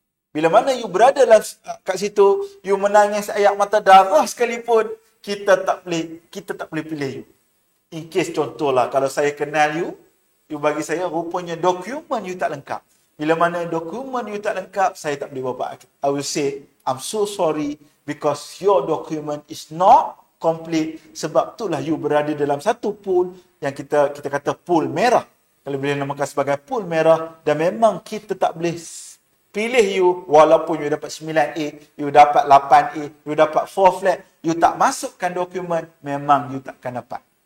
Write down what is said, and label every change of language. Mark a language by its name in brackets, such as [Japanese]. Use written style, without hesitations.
[Malay] Bila mana you berada dalam kat situ, you menangis air mata darah sekalipun, kita tak boleh pilih you. [English] In case [Malay] contohlah, kalau saya kenal you bagi saya rupanya dokumen you tak lengkap. Bila mana dokumen you tak lengkap, saya tak boleh buat. [English] I will say, I'm so sorry because your document is not complete. [Malay] Sebab itulah you berada dalam satu pool yang kita kata pool merah. Kalau boleh namakan sebagai pool merah, dan memang kita tak boleh pilih you walaupun you dapat 9A, you dapat 8A, you dapat 4 flat, you tak masukkan dokumen, memang you takkan dapat.